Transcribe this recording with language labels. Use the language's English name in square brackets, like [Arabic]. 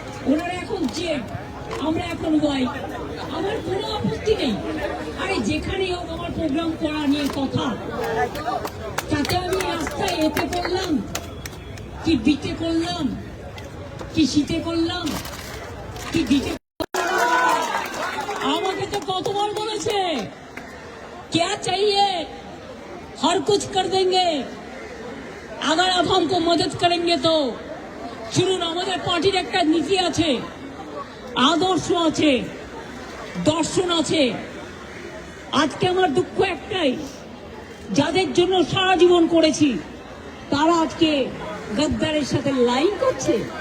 [Bangla] ওনারা এখন জেড, আমরা এখন ওয়াই। আমার কোনো আপত্তি নেই। আরে যেখানে হোক আমার প্রোগ্রাম করা নিয়ে কথা, তাতে আমি রাস্তায় এতে করলাম কি বিতে করলাম কি শীতে করলাম কি দিতে। আমাকে তো কতবার বলেছে [Hindi] क्या चाहिए हर कुछ कर देंगे अगर आप हमको मदद करेंगे तो। [Bangla] শুনুন, আমাদের পার্টির একটা নীতি আছে, আদর্শ আছে, দর্শন আছে। আজকে আমার দুঃখ একটাই, যাদের জন্য সারা জীবন করেছি তারা আজকে গদ্দারের সাথে লাইন করছে।